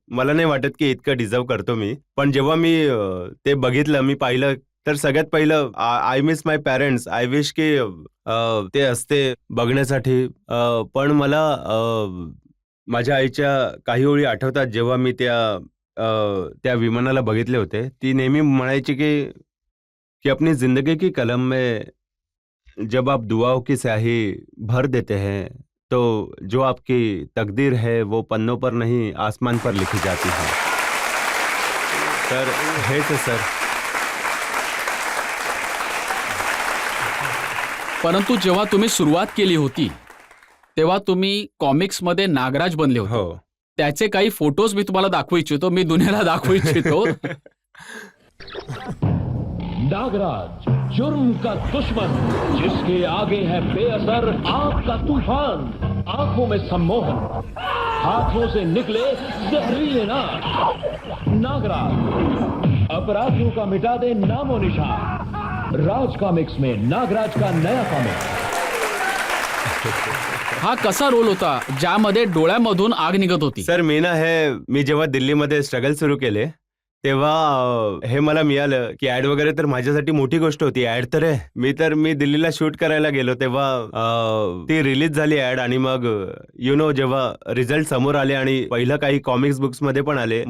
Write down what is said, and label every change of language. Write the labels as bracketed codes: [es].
[mr] मला नाही वाटत की इतकं डिझर्व करतो मी. पण जेव्हा मी ते बघितलं, मी पाहिलं तर सगळ्यात पहिलं [en] I miss my parents. [mr] I wish की ते असते बघण्यासाठी. पण मला माझ्या आईच्या काही ओळी आठवतात जेव्हा मी त्या विमानाला बघितले होते. ती नेहमी म्हणायची की [hi] अपनी जिंदगी की कलम में जब आप दुआओं की स्याही भर देते हैं तो जो आपकी तकदीर है वो पन्नों पर नहीं आसमान पर लिखी जाती है. [mr] तर हेच आहे सर. परंतु जेव्हा तुम्ही सुरुवात केली होती तेव्हा तुम्ही कॉमिक्समध्ये नागराज बनले होते. हो त्याचे काही फोटोज मी तुम्हाला दाखवू इच्छितो, मी दुनियाला दाखवू इच्छितो. [hi] नागराज, जुर्म का दुश्मन, जिसके आगे है बेअसर आग का तूफान, आंखों में सम्मोहन, हाथों से निकले जहरीले नाग। नागराज अपराधियों का मिटा दे नामो निशान। राज कॉमिक्स में नागराज का नया कॉमिक। [mr] हा कसा रोल होता ज्यामध्ये डोळ्यामधून आग निघत होती? सर मी जेव्हा दिल्लीमध्ये स्ट्रगल सुरू केले तेव्हा हे मला मिळालं की ऍड वगैरे तर माझ्यासाठी मोठी गोष्ट होती. ऍड तर आहे, मी दिल्लीला शूट करायला गेलो तेव्हा ती रिलीज झाली ऍड, आणि मग जेव्हा रिझल्ट समोर आले आणि पहिलं काही कॉमिक्स बुक्स मध्ये पण आले.